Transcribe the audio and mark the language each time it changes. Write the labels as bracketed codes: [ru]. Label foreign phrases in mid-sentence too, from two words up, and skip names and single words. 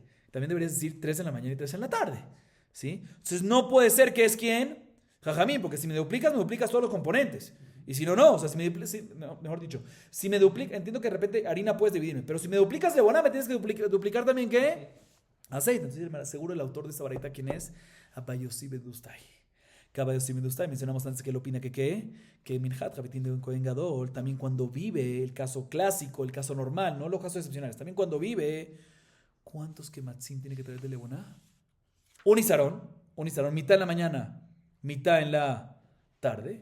[es] También deberías decir 3 en la mañana y 3 en la tarde, ¿sí? Entonces no puede ser que es ¿quién? Jajamín, porque si me duplicas todos los componentes. Y si no, no. O sea, mejor dicho, si me duplicas, entiendo que de repente harina puedes dividirme, pero si me duplicas levoná, me tienes que duplicar también ¿qué? Aceite. Entonces me aseguro el autor de esta baraita quién es. Abay Yosef ben Dostai. Que Abay Yosef ben Dostai, mencionamos antes que él opina que [he] מנחת חביתין [es] de un [he] כהן גדול, [es] también cuando vive, el caso clásico, el caso normal, no los casos excepcionales, también cuando vive, ¿cuántos kematzim tiene que traer de levoná? Un isarón, mitad en la mañana, mitad en la tarde.